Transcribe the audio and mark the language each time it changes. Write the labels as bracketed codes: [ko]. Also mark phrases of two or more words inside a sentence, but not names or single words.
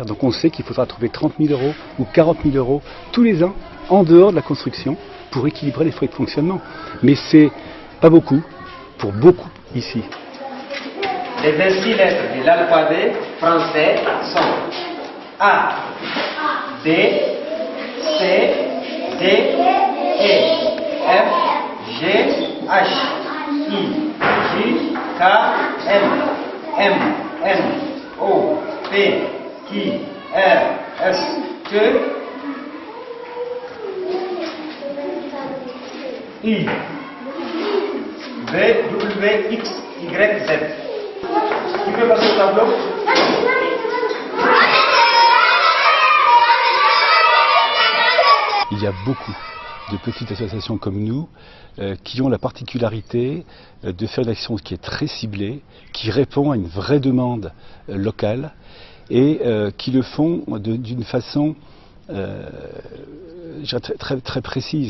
[fr] Donc on sait qu'il faudra trouver 30 000 € ou 40 000 € tous les ans, en dehors de la construction, pour équilibrer les frais de fonctionnement. Mais c'est pas beaucoup, pour beaucoup ici. Les 26 lettres de l'alphabet français sont A, B, C, D, E, F, G, H, I, J, K, L, M, N, O, P, Q, R, S, T, U, V, W, X, Y, Z. Tu peux passer au tableau? Il y a beaucoup de petites associations comme nous qui ont la particularité de faire une action qui est très ciblée, qui répond à une vraie demande locale et qui le font d'une façon très précise.